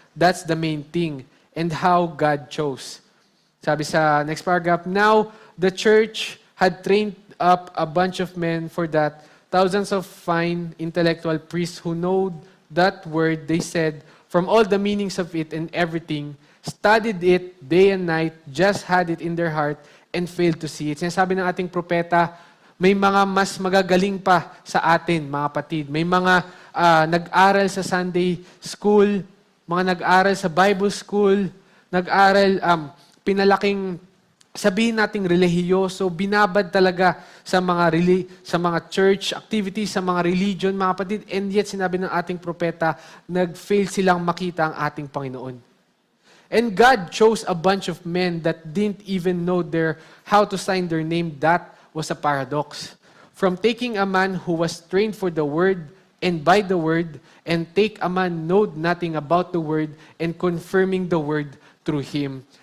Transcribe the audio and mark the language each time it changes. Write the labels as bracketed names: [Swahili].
[English] That's the main thing, and how God chose. [Filipino] Sabi sa [English] next paragraph, now the church had trained up a bunch of men for that. Thousands of fine intellectual priests who know that word, they said, from all the meanings of it and everything, studied it day and night, just had it in their heart, and failed to see it. [Filipino] Sinasabi ng ating propeta, may mga mas magagaling pa sa atin, mga kapatid. May mga nag-aral sa Sunday school, mga nag-aral sa Bible school, nag-aral, pinalaking sabihin nating relihiyoso, binabad talaga sa sa mga church activities, sa mga religion, mga kapatid, [English] and yet [Filipino] sinabi ng ating propeta, nag-fail silang makita ang ating Panginoon. [English] And God chose a bunch of men that didn't even know how to sign their name. That was a paradox. From taking a man who was trained for the word and by the word, and take a man know nothing about the word and confirming the word through him.